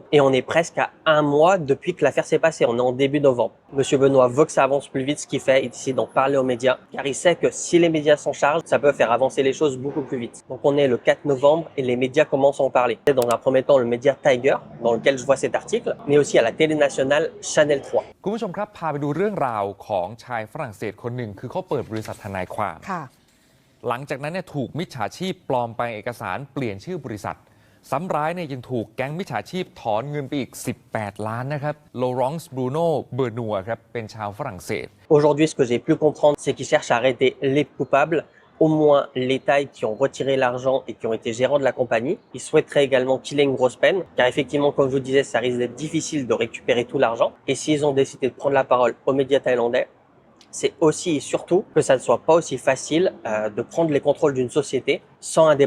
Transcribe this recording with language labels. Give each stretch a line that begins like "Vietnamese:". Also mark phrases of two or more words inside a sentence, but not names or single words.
French: Et on est presque à un mois depuis que l'affaire s'est passée. On est en début novembre. Monsieur Benoît veut que ça avance plus vite, ce qu'il fait. Il décide d'en parler aux médias, car il sait que si les médias s'en chargent, ça peut faire avancer les choses beaucoup plus vite. Donc on est le 4 novembre et les médias commencent à en parler. Dans un premier temps, le média Tiger, dans lequel je vois cet article, mais aussi à la télé nationale Channel 3.
Thai: คุณผู้ชมครับพาไปดูเรื่องราวของชายฝรั่งเศสคนหนึ่งคือเขาเปิดบริษัททนายความ หลังจากนั้นเนี่ยถูกมิจฉาชีพปลอมแปลงเอกสารเปลี่ยนชื่อบริษัทซ้ำร้ายเนี่ยยังถูกแก๊งมิจฉาชีพถอนเงินไปอีก18 ล้านนะครับโลรองซ์บรูโน่เบอร์นัวครับเป็นชาวฝรั่งเศส
French: Aujourd'hui, ce que j'ai pu comprendre, c'est qu'ils cherchent à arrêter les coupables, au moins les Thaïs qui ont retiré l'argent et qui ont été gérants de la compagnie. Ils souhaiteraient également qu'il ait une grosse peine, car effectivement, comme je vous disais, ça risque d'être difficile de récupérer tout l'argent. Et s'ils ont décidé de prendre la parole aux médias thaïlandais, c'est aussi et surtout que ça ne soit pas aussi facile de prendre les contrôles d'une société sans un déplacement physique.